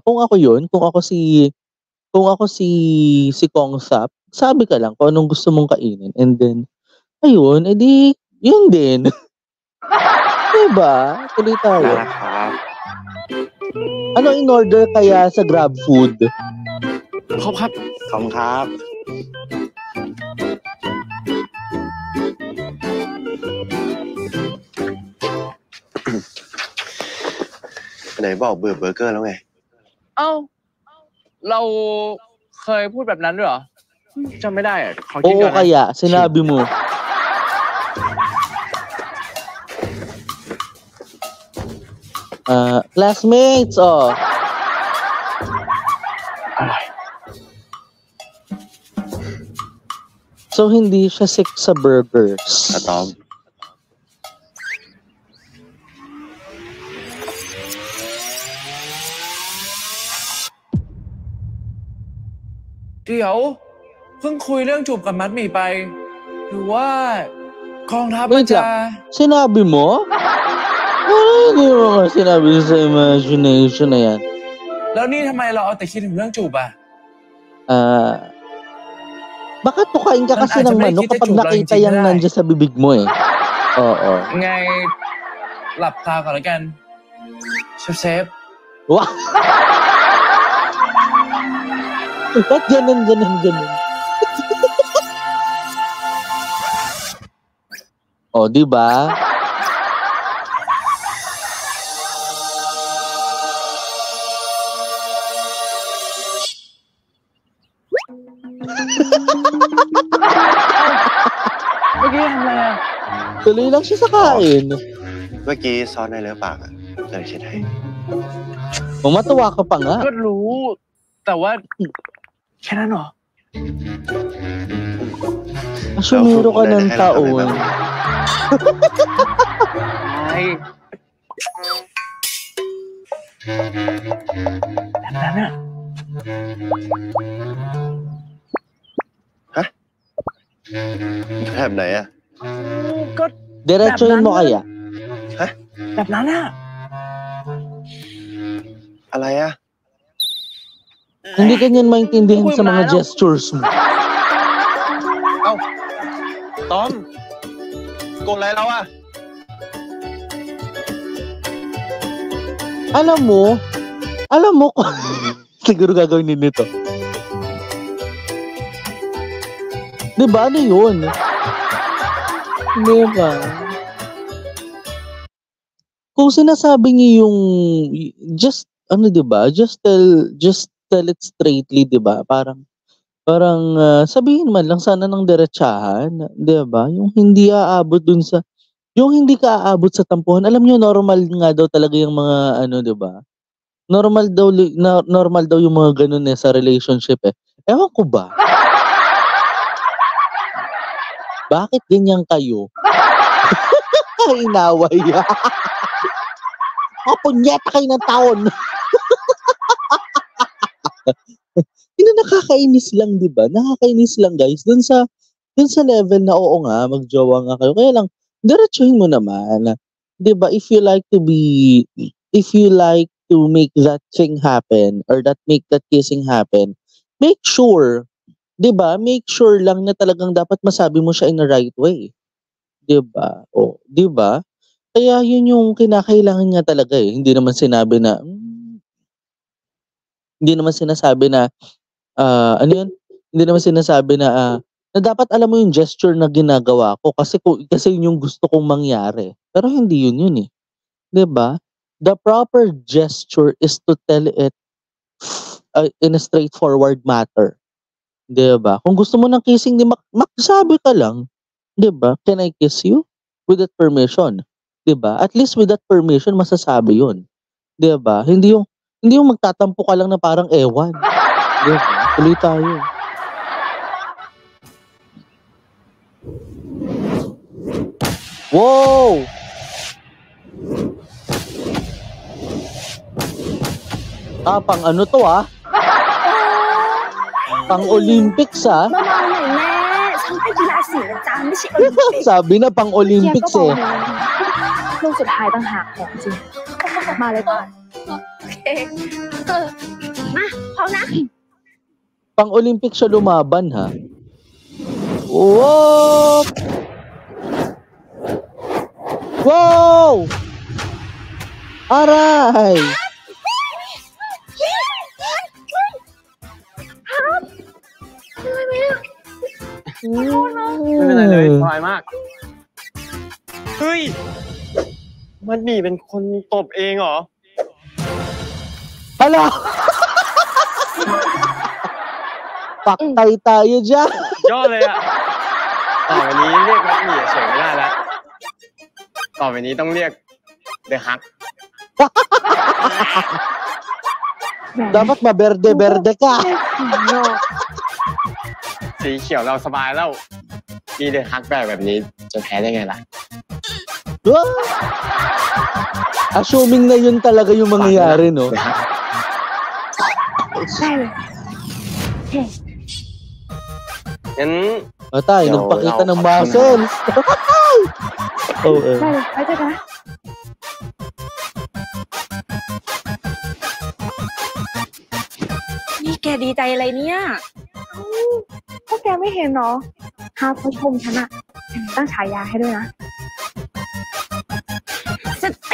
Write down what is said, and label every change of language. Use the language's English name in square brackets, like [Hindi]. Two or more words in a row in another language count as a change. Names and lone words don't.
[Filipino] Kung ako yun, kung ako si Kongsap, sabi ka lang kung anong gusto mong kainin. [English] And then, [Filipino] ayun, edi, yun din. 'Di ba? Tuloy tayo. [Thai] นะครับ [Filipino] Ano [English] in order [Filipino] kaya sa Grab Food? [Thai] ขอบครับขอบคุณครับ ไหนบอกเบื่อเบอร์เกอร์แล้วไง เอ้า เราเคยพูดแบบนั้นด้วยเหรอจำไม่ได้อะขอคิด [Filipino] Oo [Thai] ก่อนนะ [Filipino] kaya, sinabi mo. Classmates, oh. [Thai] อร่อย [Filipino] So, hindi siya sick sa burgers. [Thai] อะตอม เดี๋ยวเพิ่งคุยเรื่องจูบกับมัดหมี่ไป หรือว่ากองทัพมัน [Filipino] Wait [Thai] จะ [Filipino] lang. Sinabi mo? Hindi mo nga sinabi sa imagination na yan. [Thai] แล้วนี่ทำไมเราเอาแต่คิดถึงเรื่องจูบอ่ะ [Filipino] Baka tukain ka kasi ng manok kapag nakita yung nandiyan sa bibig mo eh. Oo. [Thai] ไงหลับตาก่อนแล้วกันเซฟ [Filipino] Wow! Ba't ganun? O, di ba? [Thai] เมื่อกี้ทำอะไรอ่ะ [Filipino] Tuloy lang siya sa kain. [Thai] เมื่อกี้ซ้อนในเลือปากอะเลยเช็ดให้ [Filipino] Matawa ka pa nga. [Thai] ก็รู้ แต่ว่าแค่นั้นเหรอ [Filipino] Asumiro ka ng taon. [Thai] ไอ้แบบนั้นอะ แบบไหนอะ ก็ [Filipino] Diretsuhin mo kaya? [Thai] แบบนั้นอะ อะไรอะ [Filipino] Hindi ka niyan maintindihan sa mga gestures mo. [Thai] เอ้าตอมโกรธอะไรเราอะ [Filipino] Alam mo, siguro gagawin din nito. Diba? Ano yun? Diba? Kung sinasabi niyo yung, diba? [English] Just tell it straightly, [Filipino] diba? Parang, sabihin man lang sana ng diretsahan, diba? Yung hindi aabot dun sa, yung hindi ka aabot sa tampuhan. Alam niyo, normal nga daw talaga yung mga, diba? Normal daw yung mga ganun sa relationship eh. Ewan ko ba? Bakit ganyan kayo? Inaway. Punyeta kayo ng taon. Nakakainis lang, di ba? Nakakainis lang, guys. Dun sa level na oo nga, magjowa nga kayo. Kaya lang, diretsuhin mo naman. Di ba? [English] If you like to make that thing happen or make that kissing happen, make sure, [Filipino] di ba? [English] Make sure [Filipino] lang na talagang dapat masabi mo siya [English] in the right way. [Filipino] Di ba? O, di ba? Kaya yun yung kinakailangan nga talaga eh. Hindi naman sinasabi na ano yun? Hindi naman sinasabi na dapat alam mo yung gesture na ginagawa ko kasi yun yung gusto kong mangyari. Pero hindi yun eh. 'Di ba? [English] The proper gesture is to tell it in a straightforward matter. [Filipino] 'Di ba? Kung gusto mo ng kissing, magsabi ka lang. 'Di ba? [English] Can I kiss you? With that permission. [Filipino] 'Di ba? [English] At least with that permission [Filipino] masasabi yun. 'Di ba? Hindi yung magtatampo ka lang na parang ewan. 'Di ba? Tuloy tayo. Wow! Pang ano to Pang Olympics [Thai] เบาๆหน่อยแม่ฉันเป็นกีฬาสีนะจ๊ะไม่ใช่โอลิมปิก [Filipino] Sabi na pang Olympics [Thai] เบาๆลูกสุดท้ายต่างหากของจริงมาเลยก่อนโอเคมาพร้อมนะ [Filipino] Pang Olympics siya lumaban ha. Wow! Wow! Aray! [Thai] ไม่เป็นไรเลยสบายมาก เฮ้ย มันมีเป็นคนตบเองเหรอ [Filipino] Hala! Paktay tayo dyan. [Thai] ยอดเลยอ่ะ ต่อไปนี้เรียกมัดหมี่เฉยไม่ได้แล้ว ต่อไปนี้ต้องเรียกเดอะฮัก [Filipino] Dapat maberde-berde ka. [Thai] สีเขียวเราสบายแล้ว มีเดอะฮักแบบนี้จะแพ้ได้ไงล่ะ [Filipino] Assuming na yun talaga yung mangyayari, no? [Thai] ได้เลย งั้น [Filipino] Tayo, nagpakita ng muscles. [Thai] ได้เลยไปเจอกันนะนี่แกดีใจอะไรเนี่ยพวกแกไม่เห็นเนาะฮาเขาชมฉันอะตั้งฉายาให้ด้วยนะสติ